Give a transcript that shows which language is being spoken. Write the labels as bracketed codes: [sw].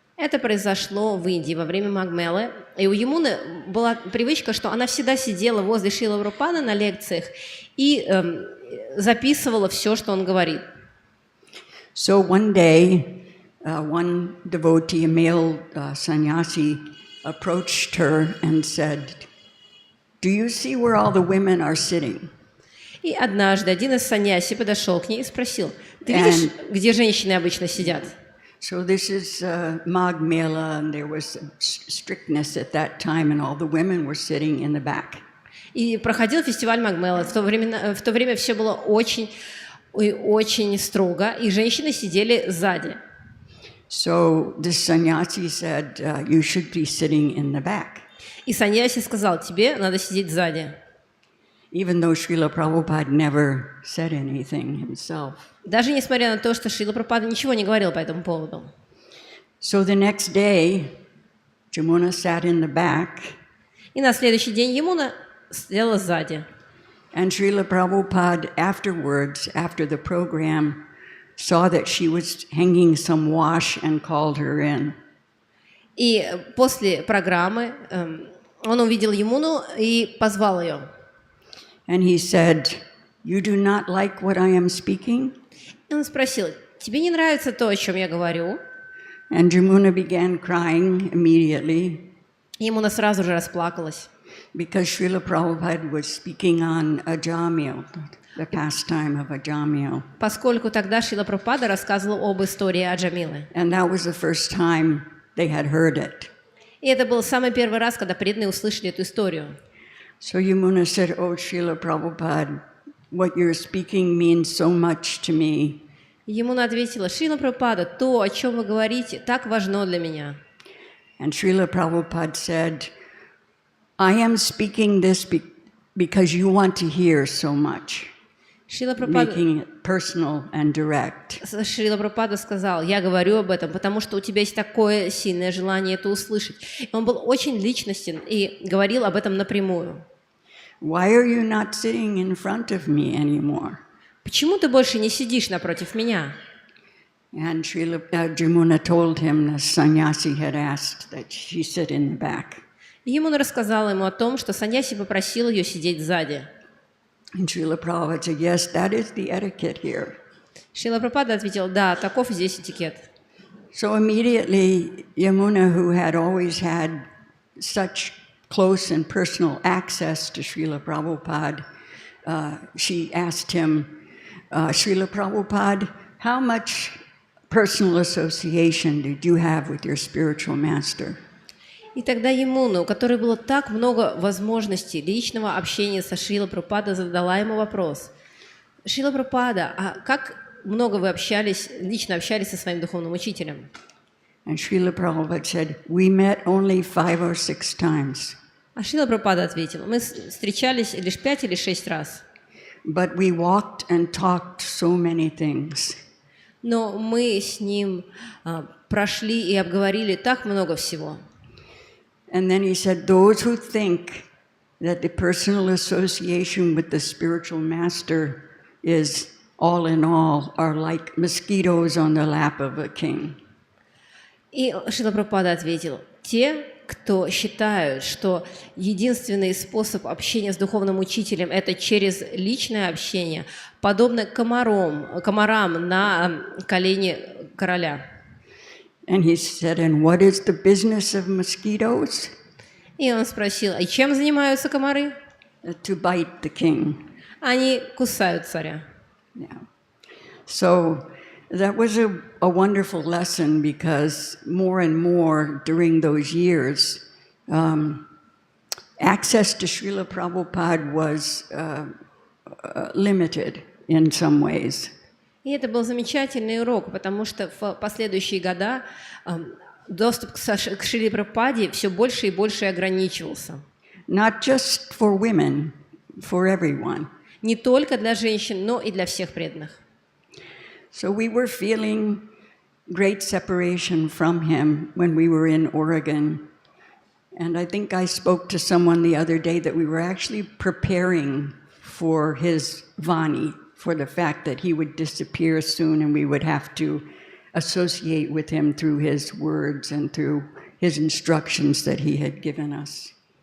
[ru] Это произошло в Индии во время Магмелы, и у Ямуны была привычка, что она всегда сидела возле Шрилы Прабхупады на лекциях и записывала все, что он говорит. [en] So one day, one devotee, a male sannyasi, approached her and said, "Do you see where all the women are sitting?" [ru] И однажды один из саньяси подошел к ней и спросил, ты видишь, где женщины обычно сидят? [en] So this is Magh Mela, and there was strictness at that time, and all the women were sitting in the back. [ru] И проходил фестиваль Магмелы. В то время все было очень строго, и женщины сидели сзади. [en] So this sannyasi said, "You should be sitting in the back." [ru] И саньяси сказал, тебе надо сидеть сзади. [en] Even though Srila Prabhupada never said anything himself. [ru] Даже несмотря на то, что Шрила Прабхупада ничего не говорил по этому поводу. [en] So the next day, Jamuna sat in the back. [ru] И на следующий день Ямуна сидела сзади. [en] And Srila Prabhupada afterwards, after the program, saw that she was hanging some wash and called her in. [ru] И после программы он увидел Ямуну и позвал ее. [en] And he said, You do not like what I am speaking? [ru] И он спросил, тебе не нравится то, о чем я говорю? [en] And Jamuna began crying immediately [ru] И Ямуна сразу же расплакалась, [en] because Srila Prabhupada was speaking on Ajamil, the pastime of Ajamil. [ru] поскольку тогда Шрила Прабхупада рассказывал об истории Аджамилы. [en] And that was the first time they had heard it. [ru] И это был самый первый раз, когда преданные услышали эту историю. [en] So Yamuna said, "Oh, Srila Prabhupada, what you're speaking means so much to me." [ru] И Ямуна ответила, Шрила Прабхупада, то, о чем вы говорите, так важно для меня. [en] And Srila Prabhupada said, "I am speaking this because you want to hear so much." [ru] Шрила Прабхупада [en] personal and direct. [ru] Шрила Прабхупада сказал, я говорю об этом, потому что у тебя есть такое сильное желание это услышать. И он был очень личностен и говорил об этом напрямую. [en] Why are you not sitting in front of me anymore? [ru] Почему ты больше не сидишь напротив меня? [en] And Jamuna told him the sannyasi had asked that she sit in the back. [ru] Ямуна рассказала ему о том, что саньяси попросил ее сидеть сзади. [en] And Srila Prabhupada said, yes, that is the etiquette here. [ru] Шрила Прабхупада ответил, да, таков здесь этикет. [en] So immediately, Yamuna, who had always had such close and personal access to Srila Prabhupada, she asked him, Srila Prabhupada, how much personal association did you have with your spiritual master? [ru] И тогда Ямуна, у которой было так много возможностей личного общения со Шрила Прабхупадой, задала ему вопрос. Шрила Прабхупада, а как много вы лично общались со своим духовным учителем? [en] And Srila Prabhupada said, we met only 5 or 6 times. [ru] А Шрила Прабхупада ответил, мы встречались лишь 5 или 6 раз. [en] But we walked and talked so many things. [ru] Но мы с ним прошли и обговорили так много всего. [en] And then he said, those who think that the personal association with the spiritual master is all in all are like mosquitoes on the lap of a king. [ru] И Шрила Прабхупада ответил, те, кто считают, что единственный способ общения с духовным учителем – это через личное общение, подобно комарам на колене короля. [en] And he said, and what is the business of mosquitoes? [ru] И он спросил, а чем занимаются комары? [en] To bite the king. [ru] Они кусают царя. [en] Yeah. So that was a wonderful lesson because more and more during those years, access to Srila Prabhupada was limited in some ways. [ru] И это был замечательный урок, потому что в последующие года доступ к Шриле Прабхупаде все больше и больше ограничивался. [en] Not just for women, for everyone. [ru] Не только для женщин, но и для всех преданных. [en] So we were feeling great separation from him when we were in Oregon. And I think I spoke to someone the other day that we were actually preparing for his Vani, for the fact that he would disappear soon and we would have to associate with him through his words and through his instructions that he had given us.